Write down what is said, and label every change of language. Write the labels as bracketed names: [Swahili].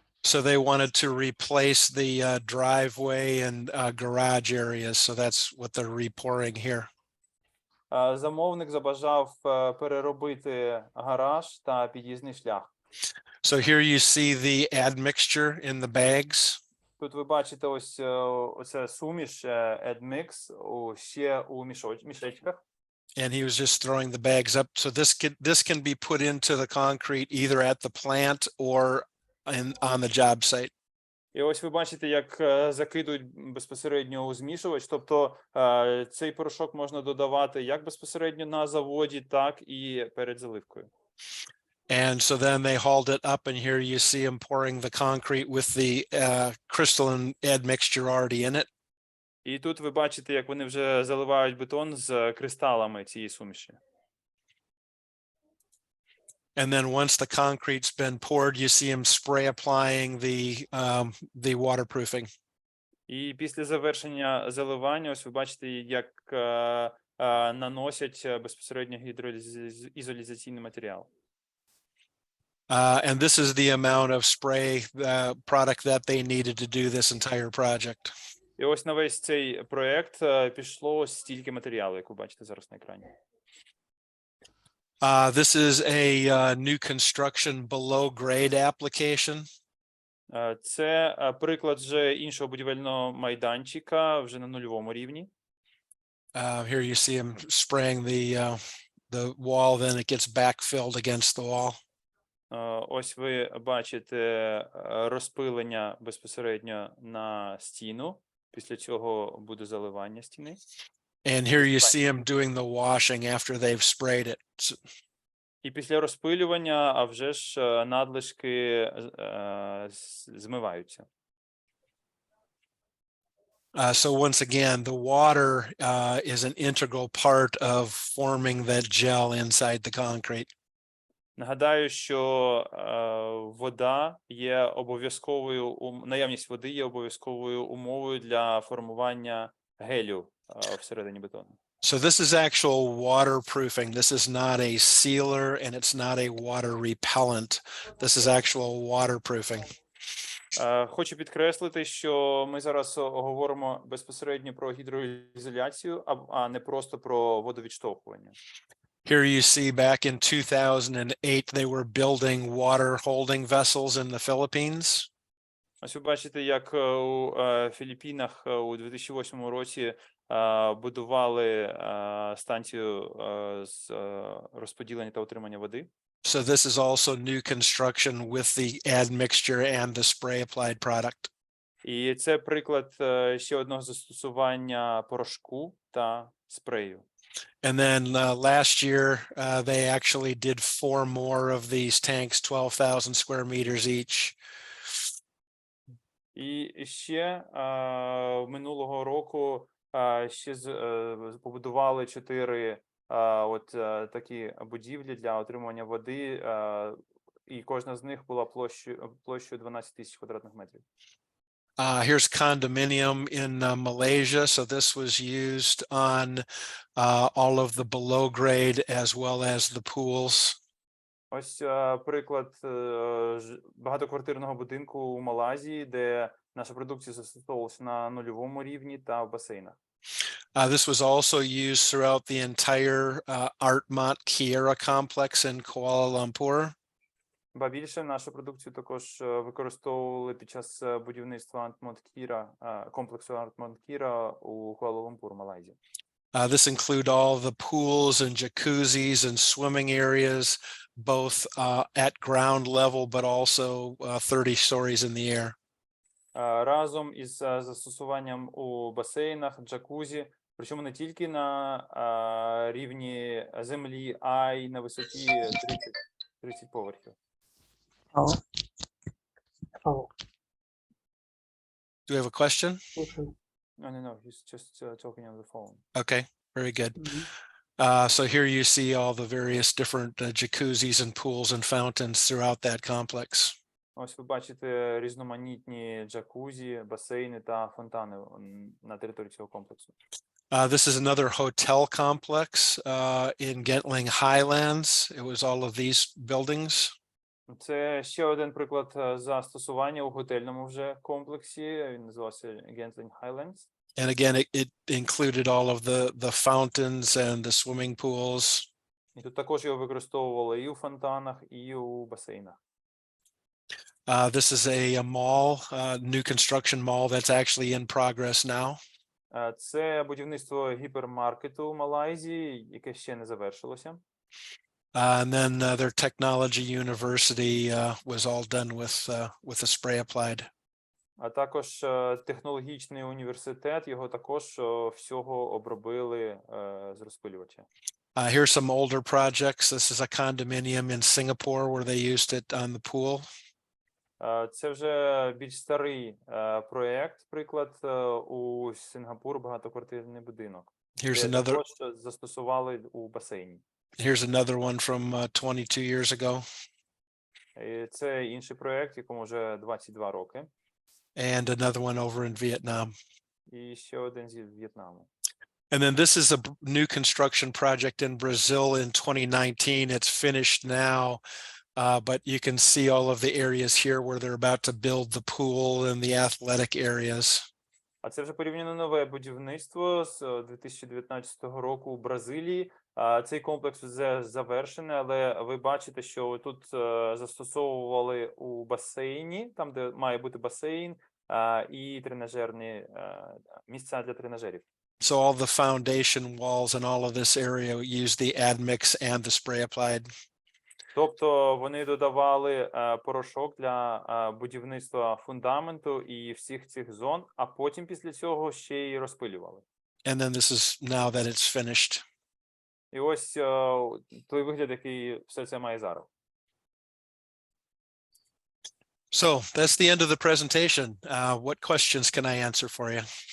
[English] So they wanted to replace the driveway and garage areas. So that's what they're repouring here. [Ukrainian] Замовник забажав переробити гараж та під'їзний шлях. [English] So here you see the admixture in the bags. [Ukrainian] Тут ви бачите ось оце суміш admix ще у мішечках. [English] And he was just throwing the bags up. So this can be put into the concrete either at the plant or on the job site. [Ukrainian] І ось ви бачите, як закидують безпосередньо у змішувач. Тобто цей порошок можна додавати як безпосередньо на заводі, так і перед заливкою. [English] And so then they hauled it up, and here you see them pouring the concrete with the crystalline admixture already in it. [Ukrainian] І тут ви бачите, як вони вже заливають бетон з кристалами цієї суміші. [English] And then once the concrete's been poured, you see them spray applying the waterproofing. [Ukrainian] І після завершення заливання, ось ви бачите, як наносять безпосередньо гідроізоляційний матеріал. [English] And this is the amount of spray product that they needed to do this entire project. [Ukrainian] І ось на весь цей проект пішло стільки матеріалу, як ви бачите зараз на екрані. [English] This is a new construction below grade application. [Ukrainian] Це приклад вже іншого будівельного майданчика вже на нульовому рівні. [English] Here you see him spraying the wall, then it gets backfilled against the wall. [Ukrainian] Ось ви бачите розпилення безпосередньо на стіну. Після цього буде заливання стіни. [English] And here you see him doing the washing after they've sprayed it. [Ukrainian] І після розпилювання, а вже ж надлишки змиваються. [English] So once again, the water is an integral part of forming that gel inside the concrete. [Ukrainian] Нагадаю, що вода є обов'язковою, наявність води є обов'язковою умовою для формування гелю всередині бетону. [English] So this is actual waterproofing. This is not a sealer and it's not a water repellent. This is actual waterproofing. [Ukrainian] Хочу підкреслити, що ми зараз говоримо безпосередньо про гідроізоляцію, а не просто про водовідштовхування. [English] Here you see back in 2008, they were building water holding vessels in the Philippines. [Ukrainian] Ось ви бачите, як у Філіппінах у 2008 році будували станцію з розподілення та утримання води. [English] So this is also new construction with the admixture and the spray applied product. [Ukrainian] І це приклад ще одного застосування порошку та спрею. [English] And then last year, they actually did 4 more of these tanks, 12,000 square meters each. [Ukrainian] І ще минулого року ще побудували 4 такі будівлі для отримання води, і кожна з них була площею 12 тисяч квадратних метрів. [English] Here's condominium in Malaysia. So this was used on all of the below grade as well as the pools. [Ukrainian] Ось приклад багатоквартирного будинку у Малайзії, де наша продукція застосовувалася на нульовому рівні та в басейнах. [English] This was also used throughout the entire Artmont Kiera complex in Kuala Lumpur. [Ukrainian] Ба більше нашу продукцію також використовували під час будівництва комплексу Alchemcо у Куала-Лумпур, Малайзія. [English] This include all the pools and jacuzzis and swimming areas, both at ground level, but also 30 stories in the air. [Ukrainian] Разом із застосуванням у басейнах, джакузі, причому не тільки на рівні землі, а й на висоті 30 поверхів. [English] Do we have a question? No, he's just talking on the phone. Okay, very good. So here you see all the various different jacuzzis and pools and fountains throughout that complex. [Ukrainian] Ось ви бачите різноманітні джакузі, басейни та фонтани на території цього комплексу. [English] This is another hotel complex in Gentling Highlands. It was all of these buildings. [Ukrainian] Це ще один приклад застосування у готельному вже комплексі. Він називався Gentling Highlands. [English] And again, it included all of the fountains and the swimming pools. [Ukrainian] І тут також його використовували і у фонтанах, і у басейнах. [English] This is a mall, new construction mall that's actually in progress now. [Ukrainian] Це будівництво гіпермаркету в Малайзії, яке ще не завершилося. [English] And then their technology university was all done with a spray applied. [Ukrainian] А також технологічний університет, його також всього обробили з розпилювача. [English] Here's some older projects. This is a condominium in Singapore where they used it on the pool. [Ukrainian] Це вже більш старий проєкт, приклад у Сингапур багатоквартирний будинок. [English] Here's [Ukrainian] Де [English] another. [Ukrainian] також застосували у басейні. [English] Here's another one from 22 years ago. [Ukrainian] І це інший проєкт, якому вже 22 роки. [English] And another one over in Vietnam. [Ukrainian] І ще один зі В'єтнаму. [English] And then this is a new construction project in Brazil in 2019. It's finished now, but you can see all of the areas here where they're about to build the pool and the athletic areas. [Ukrainian] А це вже порівняно нове будівництво з 2019 року у Бразилії. Цей комплекс вже завершений, але ви бачите, що тут застосовували у басейні, там, де має бути басейн, і тренажерні місця для тренажерів. [English] So all the foundation walls and all of this area use the admix and the spray applied. [Ukrainian] Тобто вони додавали порошок для будівництва фундаменту і всіх цих зон, а потім після цього ще й розпилювали. [English] And then this is now that it's finished. [Ukrainian] І ось той вигляд, який все це має зараз. [English] So that's the end of the presentation. What questions can I answer for you?